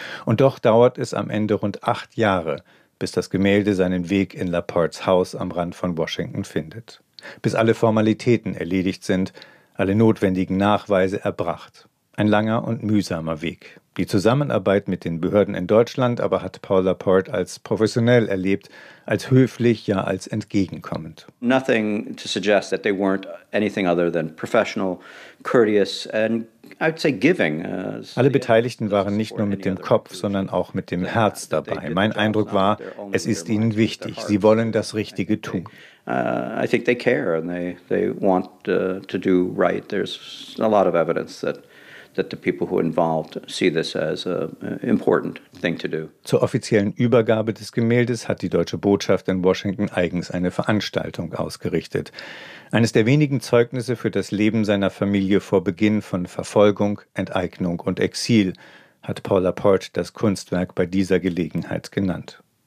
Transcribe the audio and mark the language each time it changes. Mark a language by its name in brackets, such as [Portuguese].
[German] Und doch dauert es am Ende rund 8 Jahre, bis das Gemälde seinen Weg in Laportes Haus am Rand von Washington findet. Bis alle Formalitäten erledigt sind, alle notwendigen Nachweise erbracht. Ein langer und mühsamer Weg. Die Zusammenarbeit mit den Behörden in Deutschland aber hat Paul Laporte als professionell erlebt, als höflich, ja als entgegenkommend. [English] Nothing to suggest that they weren't anything other than professional, courteous and [German] Alle Beteiligten waren nicht nur mit dem Kopf, sondern auch mit dem Herz dabei. Mein Eindruck war, es ist ihnen wichtig. Sie wollen das Richtige tun. [English] I think they care and they want to do right. There's a lot of evidence that the people who are involved see this as an important thing to do. [German] Zur offiziellen Übergabe des Gemäldes hat die deutsche Botschaft in Washington eigens eine Veranstaltung ausgerichtet. Eines der wenigen Zeugnisse für das Leben seiner Familie vor Beginn von Verfolgung, Enteignung und Exil, hat Paul Laporte das Kunstwerk bei dieser Gelegenheit genannt.